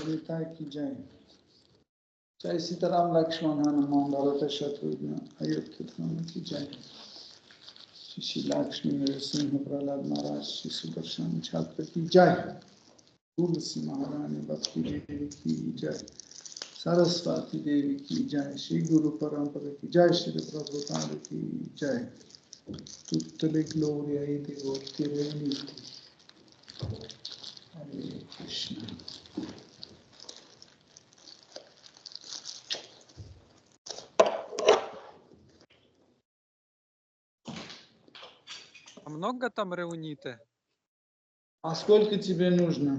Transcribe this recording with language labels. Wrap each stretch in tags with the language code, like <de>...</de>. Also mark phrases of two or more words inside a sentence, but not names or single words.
<hi>निताई की जय जय सीताराम लक्ष्मण हनुमान भरत शत्रुघ्न अयोध्या धाम की जय श्री लक्ष्मी नृसिंह प्रह्लाद महाराज श्री सुदर्शन चक्र की जय तुलसी महारानी भक्ति देवी की जय सरस्वती देवी की जय श्री गुरु परम्परा की जय श्री प्रभुपाद की जय</hi> <it>Tutte le glorie ai devoti reuniti</it> <hi>Hare Krishna</hi> <ru>А много там реуниты? А сколько тебе нужно?</ru>